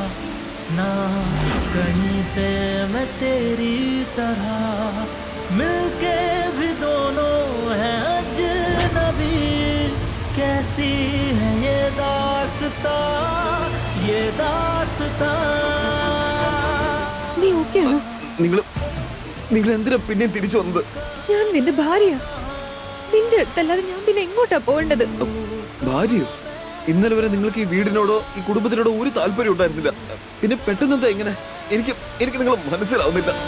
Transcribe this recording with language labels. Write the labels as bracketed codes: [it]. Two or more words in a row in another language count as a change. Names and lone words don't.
[hi] ना कहीं से मैं तेरी तरह मिलके भी दोनों हैं अजनबी कैसी है ये दास्तां ये दास्तां. [ml] നീ ഓക്കെയാണോ? നിങ്ങൾ എന്തിനാ പിന്നെ തിരിച്ചു വന്നത്? ഞാൻ നിന്റെ ഭാര്യ. നിന്റെ അടുത്തല്ലാതെ ഞാൻ പിന്നെ എങ്ങോട്ടാ പോകേണ്ടത്? ഭാര്യയോ? ഇന്നലെ വരെ നിങ്ങൾക്ക് ഈ വീടിനോടോ ഈ കുടുംബത്തിനോടോ ഒരു താല്പര്യം ഉണ്ടായിരുന്നില്ല. പിന്നെ പെട്ടെന്ന് എന്താ എങ്ങനെ? എനിക്ക് നിങ്ങൾ മനസ്സിലാവുന്നില്ല.